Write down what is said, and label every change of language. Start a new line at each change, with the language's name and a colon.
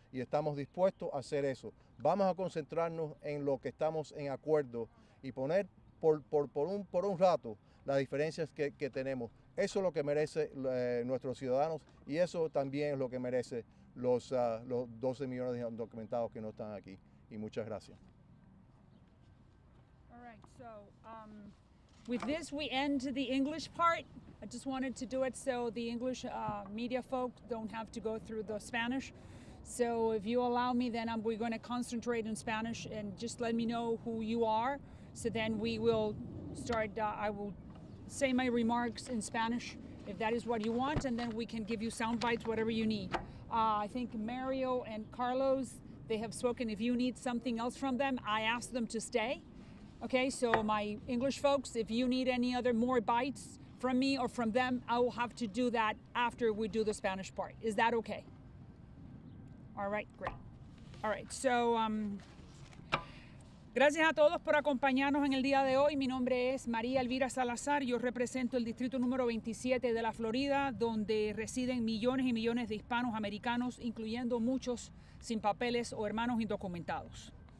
Spanish: Y estamos dispuestos a hacer eso. Vamos a concentrarnos en lo que estamos en acuerdo y poner por un rato las diferencias que tenemos. Eso es lo que merece nuestros ciudadanos, y eso también es lo que merece los 12 millones de indocumentados que no están aquí. Y muchas gracias.
English: All right, so with this we end the English part. I just wanted to do it so the English media folk don't have to go through the Spanish. So if you allow me, then we're going to concentrate in Spanish, and just let me know who you are. So then we will start, I will say my remarks in Spanish if that is what you want, and then we can give you sound bites, whatever you need. I think Mario and Carlos, they have spoken. If you need something else from them, I asked them to stay. Okay, so my English folks, if you need any other more bites from me or from them, I will have to do that after we do the Spanish part. Is that okay? All right, great. All right, so
Spanish: gracias a todos por acompañarnos en el día de hoy. Mi nombre es María Elvira Salazar. Yo represento el distrito número 27 de la Florida, donde residen millones y millones de hispanos americanos, incluyendo muchos sin papeles o hermanos indocumentados.